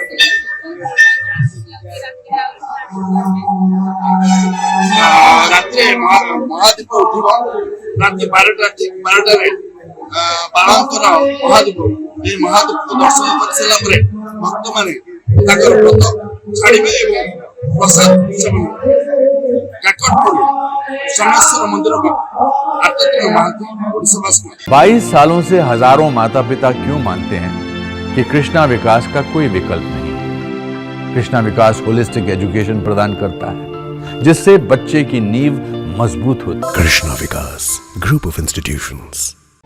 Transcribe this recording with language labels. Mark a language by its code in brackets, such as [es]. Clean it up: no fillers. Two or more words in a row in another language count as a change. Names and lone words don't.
[or] ରାତିରେ ମହାଦୀପ ଉଠିବ ରାତି 12ଟା ଠିକ 12ଟାରେ ବାଳଙ୍କର ମହାଦୀପ। এই ମହାଦୀପକୁ ଦର୍ଶନ କରିସାରିଲା ପରେ ଭକ୍ତମାନେ ତାଙ୍କର ବ୍ରତ ଛାଡ଼ିବେ ଏବଂ ପ୍ରସାଦ ସେବନ କାକଟପୁର ସୋମେଶ୍ୱର ମନ୍ଦିର। [hi] 22 सालों से हजारों माता पिता क्यों मानते हैं कि कृष्णा विकास का कोई विकल्प नहीं। कृष्णा विकास [en] holistic education [hi] प्रदान करता है जिससे बच्चे की नींव मजबूत होती है। कृष्णा विकास ग्रुप ऑफ इंस्टीट्यूशंस।